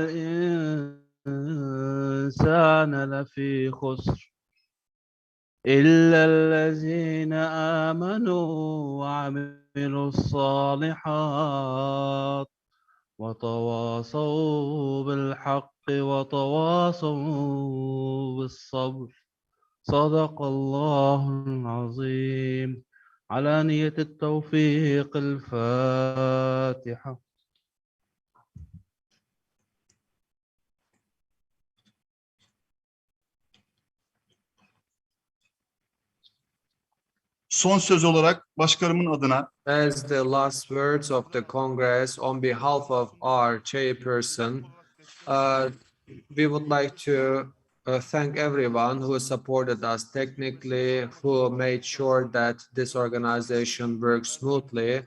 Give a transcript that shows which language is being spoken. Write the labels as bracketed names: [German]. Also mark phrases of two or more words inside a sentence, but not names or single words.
[Arabic] الإنسان لفي خسر إلا الذين آمنوا وعملوا الصالحات وتواصوا بالحق وتواصوا بالصبر صدق الله العظيم على نية التوفيق الفاتحة. [Turkish] Son söz olarak başkanımın adına [English] As the last words of the Congress, on behalf of our chairperson, we would like to thank everyone who supported us technically, who made sure that this organization works smoothly.